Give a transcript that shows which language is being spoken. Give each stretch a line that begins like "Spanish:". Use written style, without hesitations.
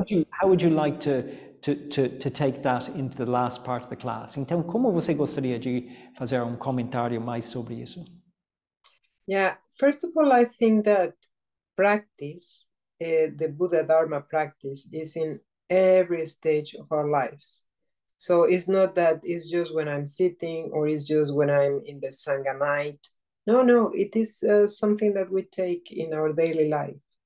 English: How would you like to take that into the last part of the class?
Portuguese: Então, como você gostaria de fazer comentário mais sobre isso?
English: Yeah, first of all, I think that practice, the Buddha Dharma practice, is in every stage of our lives. So it's not that it's just when I'm sitting or it's just when I'm in the Sangha night No, it is something that we take in our daily life.